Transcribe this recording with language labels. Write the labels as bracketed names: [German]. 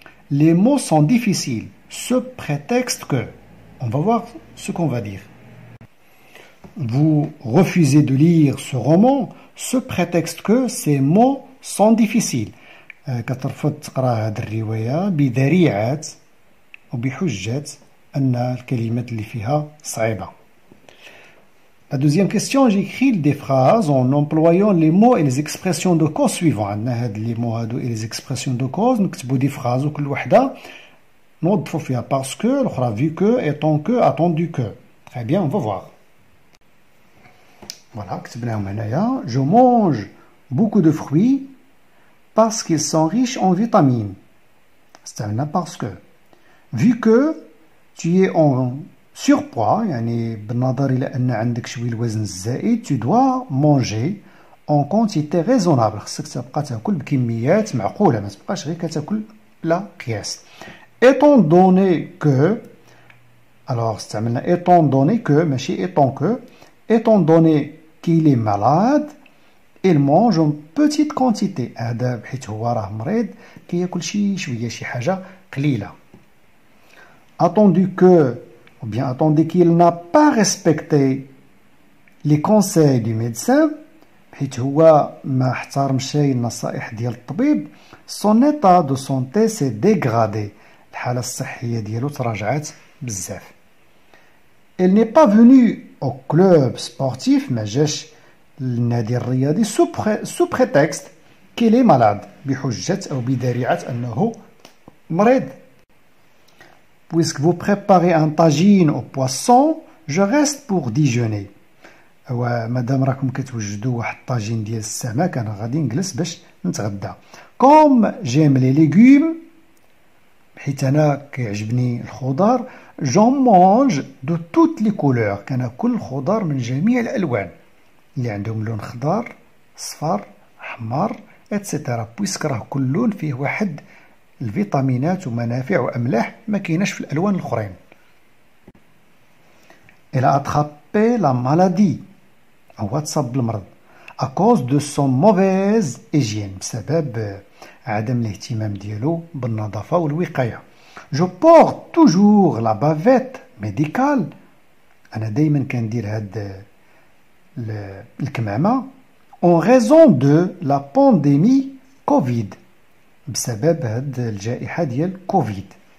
[French] Les mots sont difficiles, ce prétexte que. On va voir ce qu'on va dire. Vous refusez de lire ce roman, ce prétexte que ces mots sont difficiles. [Arabic] كترفض تقرا هذه الرواية بذريعة وبحجة أن الكلمات اللي فيها صعيبة. [French] La deuxième question, j'écris des phrases en employant les mots et les expressions de cause suivants. [Arabic] عندنا هاد [French] les mots [Arabic] هادو [French] et les expressions de cause، [Arabic] نكتبوا [French] des phrases [Arabic] وكل وحدة نوظفوا فيها [French] parce que، [Arabic] الأخرى [French] vu que، étant que، attendu que. Très bien, on va voir. [Arabic] Voilà, كتبناهم هنايا. [French] Je mange beaucoup de fruits parce qu'ils sont riches en vitamines. [Arabic] استعملنا [French] parce que. Vu que tu es en surpoids، [Arabic] يعني بالنظر إلى أن عندك شوية الوزن الزائد، [French] tu dois manger en quantité raisonnable. [Arabic] خصك تبقى تاكل بكميات معقولة، ما تبقاش غير كتاكل بلا قياس. [French] étant donné que، alors [Arabic] استعملنا [French] étant donné que [Arabic] ماشي [French] étant que. étant donné qu'il est malade، il mange en petite quantité. [Arabic] هذا بحيث هو راه مريض كياكل شي شوية، شي حاجة قليلة. [French] attendu que, ou bien attendu qu'il n'a pas respecté les conseils du médecin, [Arabic] حيت هو ما احترمش النصائح ديال الطبيب، [French] son état de santé s'est dégradé. [Arabic] الحالة الصحية ديالو تراجعت بزاف. [French] Elle n'est pas venue au club sportif, [Arabic] ما جاش للنادي الرياضي [French] sous prétexte qu'il est malade، [Arabic] بحجة أو بذريعة أنه مريض. [French] Puisque vous préparez un tagine au poisson, je reste pour déjeuner. [Arabic] مادام راكم كتوجدوا واحد الطاجين ديال السمك انا غادي نجلس باش نتغدى. [French] كوم جيم لي ليغوم، [Arabic] حيت انا كيعجبني الخضار، [French] جون مونج دو توت لي كولور، [Arabic] كناكل الخضار من جميع الالوان اللي عندهم لون خضار، صفار، احمر، اتسيتيرا، بويسك راه كل لون فيه واحد الفيتامينات ومنافع واملاح ما كايناش في الالوان الاخرين. [French] Elle a attrapé la maladie، [Arabic] هو تصاب بالمرض [French] à cause de son mauvaise hygiène، [Arabic] بسبب عدم الاهتمام ديالو بالنظافة والوقاية. [French] Je porte toujours la bavette médicale، [Arabic] أنا دايما كندير هاد الكمامة [French] en raison de la pandémie Covid، [Arabic] بسبب هاد الجائحة ديال كوفيد.